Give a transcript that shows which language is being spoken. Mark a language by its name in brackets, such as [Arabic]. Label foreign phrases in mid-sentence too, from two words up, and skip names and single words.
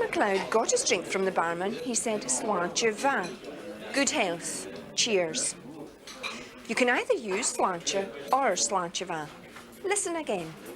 [English] MacLeod got his drink from the barman, he said, [Scottish Gaelic] Sláinte bhean. [English] Good health. Cheers. You can either use sláinte or [Scottish Gaelic] sláinte bhean. [English] Listen again.